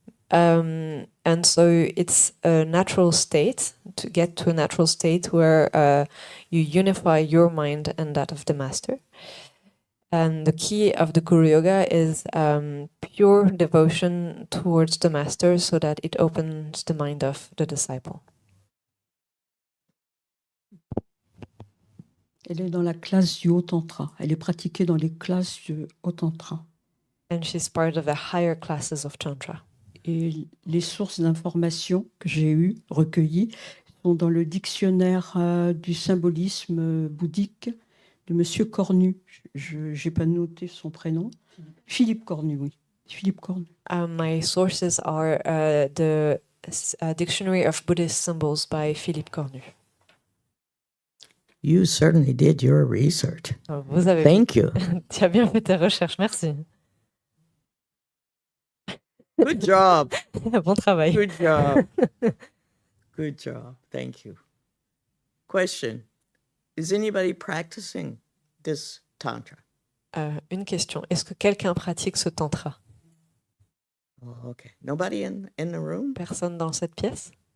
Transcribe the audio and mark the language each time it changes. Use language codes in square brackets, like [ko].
[en] And so it's a natural state, to get to a natural state where you unify your mind and that of the master. And the key of the Guru Yoga is pure devotion towards the master so that it opens the mind of the disciple. [fr] Elle est dans la classe du haut tantra. Elle est pratiquée dans les classes du haut tantra. [en] And she's part of the higher classes of Tantra. [fr] Et les sources d'informations que j'ai eues, recueillies, sont dans le dictionnaire du symbolisme bouddhique de Monsieur Cornu. Je n'ai pas noté son prénom. Philippe Cornu, oui. Philippe Cornu. [en] My sources are the Dictionary of Buddhist Symbols by Philippe Cornu. You certainly did your research. [fr] Vous avez [en] Thank you. [fr] Tu as bien fait tes recherches, merci. [en] Good job. [fr] Bon travail. [en] Good job. Good job. Thank you. Question. Is anybody practicing this tantra? [fr] Une question. Est-ce que quelqu'un pratique ce tantra? [en] Oh, okay. Nobody in the room? [fr] Personne dans cette pièce?